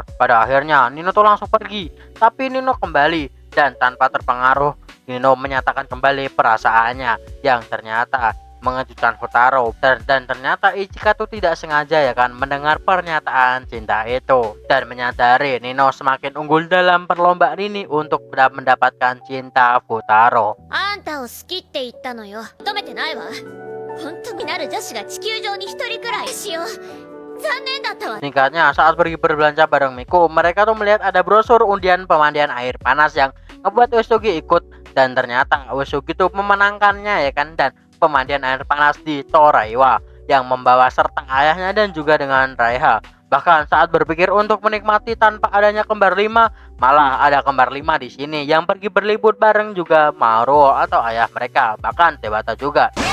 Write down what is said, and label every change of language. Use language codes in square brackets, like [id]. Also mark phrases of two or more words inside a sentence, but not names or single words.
[id] Pada akhirnya Nino tuh langsung pergi. Tapi Nino kembali dan tanpa terpengaruh Nino menyatakan kembali perasaannya yang ternyata mengejutkan Futaro dan ternyata Ichika tuh tidak sengaja ya kan mendengar pernyataan cinta itu dan menyadari Nino semakin unggul dalam perlombaan ini untuk mendapatkan cinta Futaro. [ja] あんたを好きって言ったのよ。認めてないわ。本当になる女子が地球上に一人くらいしよう。残念だったわ。 [id] Singkatnya, saat pergi berbelanja bareng Miku, mereka tuh melihat ada brosur undian pemandian air panas yang ngebuat Uesugi ikut. Dan ternyata Uesugi tuh memenangkannya ya kan, dan pemandian air panas di Toraiwa yang membawa serta ayahnya dan juga dengan Raiha. Bahkan saat berpikir untuk menikmati tanpa adanya kembar 5, malah ada kembar 5 di sini yang pergi berlibur bareng juga Maruo atau ayah mereka, bahkan Tebata juga.